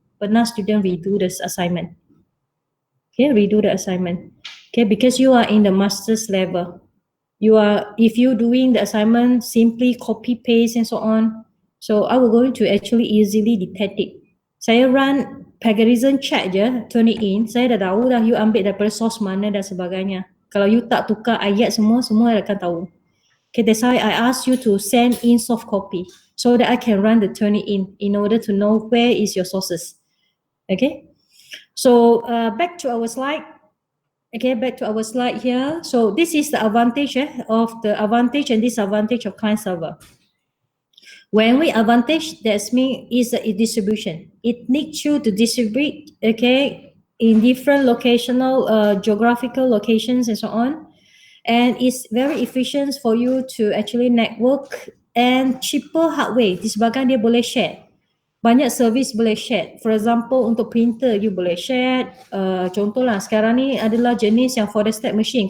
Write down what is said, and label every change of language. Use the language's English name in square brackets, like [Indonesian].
[Malay] Pernah [English] student redo this assignment. Okay, redo the assignment. Okay, because you are in the master's level. If you doing the assignment, simply copy paste and so on. So I will going to actually easily detect it. [Malay] Saya [English] run plagiarism check [Malay] je, [English] turn it in. [Malay] Saya dah tahu dah you ambil daripada source mana dan sebagainya. Kalau you tak tukar ayat semua akan tahu. [English] Okay, that's why I ask you to send in soft copy so that I can run the turn it in order to know where is your sources. Okay, so back to our slide. Okay, back to our slide here. So this is the advantage of the advantage and disadvantage of client server. When we advantage, that means is a distribution. It needs you to distribute, okay, in different locational, geographical locations and so on. And it's very efficient for you to actually network and cheaper hardware. [Malay] Disebabkan dia boleh share. Banyak service boleh share. [English] For example, [Malay] untuk printer, you boleh share. Contohlah, sekarang ni adalah jenis yang [English] for the step machine.